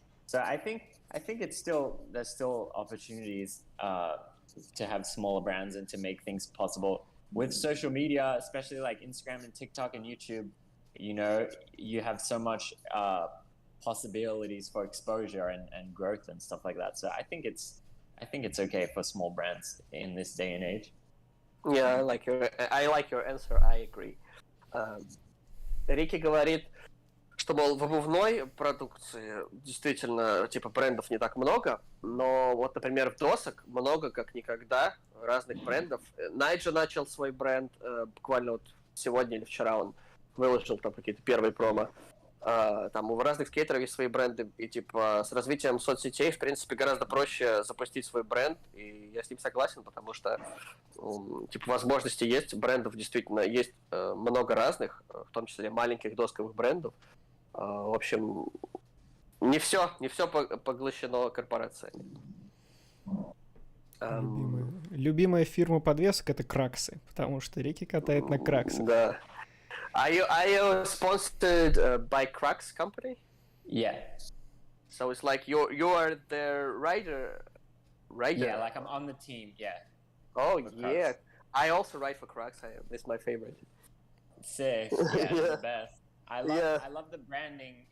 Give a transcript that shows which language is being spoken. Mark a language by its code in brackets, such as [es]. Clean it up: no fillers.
[en] So I think there's still opportunities to have smaller brands and to make things possible with social media, especially like Instagram and TikTok and YouTube. You have so much possibilities for exposure and growth and stuff like that. So I think it's okay for small brands in this day and age. Yeah, I like your answer. I agree. [ru] Рики говорит, что, мол, в обувной продукции действительно, типа, брендов не так много, но вот, например, в досок много, как никогда, разных брендов. Найджа начал свой бренд, буквально вот сегодня или вчера он выложил там какие-то первые промо. Там у разных скейтеров есть свои бренды, и типа с развитием соцсетей, в принципе, гораздо проще запустить свой бренд, и я с ним согласен, потому что типа возможности есть, брендов действительно есть много разных, в том числе маленьких досковых брендов. В общем, не все поглощено корпорациями. Любимая фирма подвесок — это краксы, потому что Рики катает на краксах. Да. [en] Are you sponsored by Crux company? Yeah. So it's like you are the rider. Yeah, like I'm on the team. Yeah. Oh For yeah. Crux. I also ride for Crux. It's my favorite. Sick. Yeah, it's the best. I love the branding.